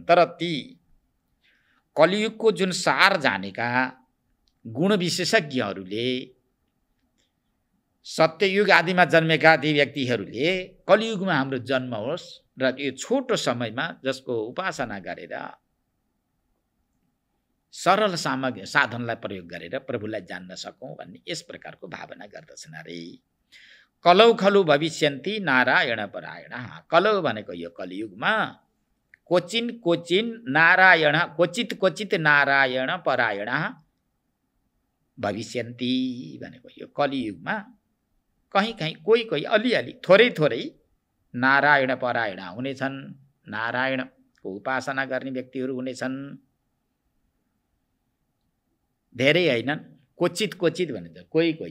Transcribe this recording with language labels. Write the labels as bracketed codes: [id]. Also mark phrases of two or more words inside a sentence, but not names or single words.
[ne] तर ती कलियुगको जुन सार जानेका गुण विशेषज्ञहरूले, सत्ययुग आदिमा जन्मेका ती व्यक्तिहरूले कलियुगमा हाम्रो जन्म होस् र यो छोटो समयमा जसको उपासना गरेर सरल साधनलाई प्रयोग गरेर प्रभुलाई जान्न सकौँ भन्ने यस प्रकारको भावना गर्दछन् अरे। [sa] कलौ खलु भविष्यन्ति नारायण परायण। [ne] कलौ भनेको यो कलियुगमा, [sa] क्वचिन क्वचिन नारायण, क्वचित क्वचित नारायण परायण भविष्यन्ति [ne] भनेको यो कलियुगमा कहीँ कहीँ, कोही कोही, अलिअलि, थोरै थोरै नारायण परायण हुनेछन्। नारायणको उपासना गर्ने व्यक्तिहरू हुनेछन्, धेरै हैनन्, [sa] क्वचित क्वचित [ne] भनिन्छ, कोही कोही।